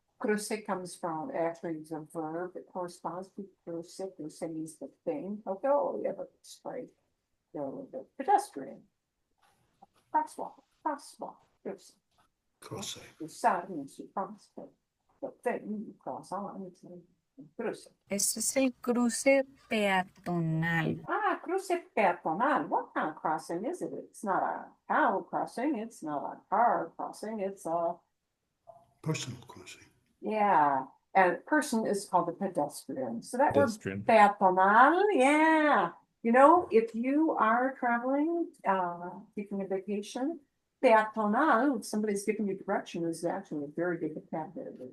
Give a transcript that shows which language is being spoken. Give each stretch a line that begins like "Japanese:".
English: Cruce comes from, actually, it's a verb. It corresponds to cruce. Cruce means the thing. Okay, oh, yeah, but it's right. The pedestrian. Crosswalk. Cruce. Crossway. Cruzar means you cross the thing you cross on. It's a cruce.
Spanish: Este es el cruce peatonal. Cruce peatonal.
English: What kind of crossing is it? It's not a cow crossing. It's not a car crossing. It's a, Personal crossing. yeah. And person is called a pedestrian. So that Pedestrian. word peatonal, yeah. You know, if you are traveling, taking a vacation, peatonal, if somebody's giving you direction, is actually a very good vocabulary.